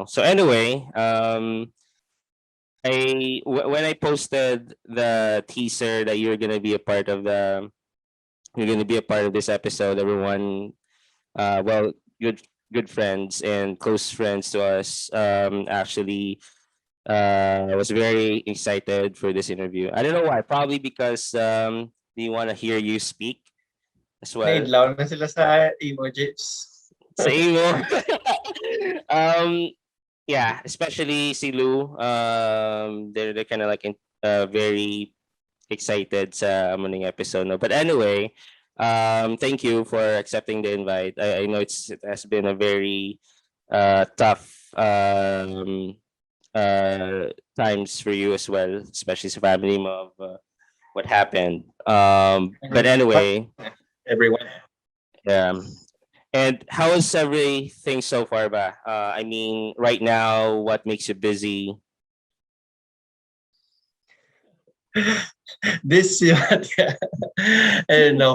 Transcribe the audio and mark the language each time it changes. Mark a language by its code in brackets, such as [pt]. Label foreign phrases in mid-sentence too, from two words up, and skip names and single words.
[en] So anyway, when I posted the teaser that you're gonna be a part of this episode, everyone, well, good friends and close friends to us, actually, was very excited for this interview. I don't know why. Probably because they want to hear you speak as well. [ceb] Naidlaw na sila sa emojis. Sa imo. [en] um, yeah, especially si Lou. They're kind of like very excited sa morning episode. No? But anyway, thank you for accepting the invite. I know it has been a very tough times for you as well, especially sa family mo of what happened. But anyway, Everyone. um, and how is everything so far ba? I mean, right now, what makes you busy? This I don't know.